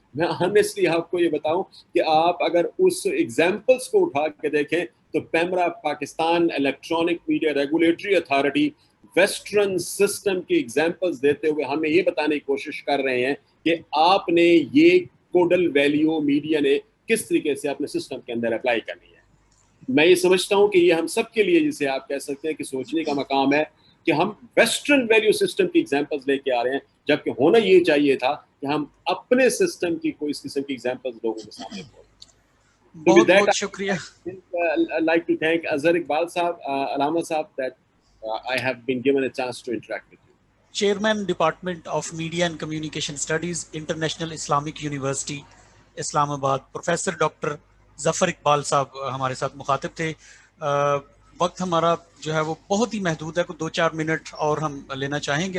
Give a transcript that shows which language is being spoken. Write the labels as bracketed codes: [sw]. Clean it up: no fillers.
[ur] میں آنیسٹلی آپ کو یہ بتاؤں کہ آپ اگر اس ایگزامپلس کو اٹھا کے دیکھیں تو PEMRA Pakistan electronic media regulatory authority western system کی ایگزامپلس دیتے ہوئے ہمیں یہ بتانے کی کوشش کر رہے ہیں کہ آپ نے یہ کوڈل ویلیو میڈیا نے کس طریقے سے اپنے سسٹم کے اندر اپلائی کرنی ہے. میں یہ سمجھتا ہوں کہ یہ ہم سب کے لیے جسے آپ کہہ سکتے ہیں کہ سوچنے کا مقام ہے کہ ہم ویسٹرن ویلیو سسٹم کی ایگزامپلس لے کے آ رہے ہیں, جبکہ ہونا یہ چاہیے تھا کہ ہم اپنے سسٹم کی کوئی اس قسم کی ایگزامپلس لوگوں کے سامنے بولیں. بہت بہت شکریہ. [en] like to thank Azhar Iqbal Sahab, Alama Sahab, that I have been given a chance to interact with you. [ur] Chairman Department of Media and Communication Studies, International Islamic University, اسلام آباد, پروفیسر ڈاکٹر ظفر اقبال صاحب ہمارے ساتھ مخاطب تھے. وقت ہمارا جو ہے وہ بہت ہی محدود ہے, کوئی 2-4 منٹ اور ہم لینا چاہیں گے.